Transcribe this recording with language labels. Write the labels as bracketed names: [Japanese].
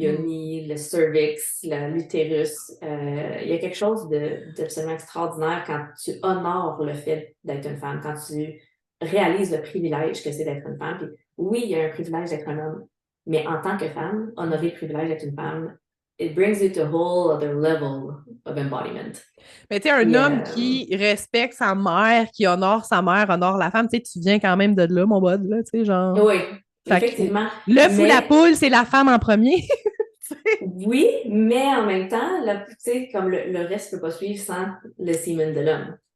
[French] yoni, le cervix, l'utérus. Il y a quelque chose d'absolument extraordinaire quand tu honores le fait d'être une femme, quand tu réalises le privilège que c'est d'être une femme. Puis oui, il y a un privilège d'être un homme, mais en tant que femme, honorer le privilège d'être une femme, [English] it brings you to a whole other level of embodiment. [French] Mais tu sais, un homme qui respecte sa mère, qui honore sa mère, honore la femme, tu sais, tu viens quand même de là, mon bud, là, tu sais, genre... Oui, Fait que effectivement. l'œuf ou la poule, c'est la femme en premier. Oui, mais en même temps, tu sais, comme le reste ne peut pas suivre sans le semen de l'homme.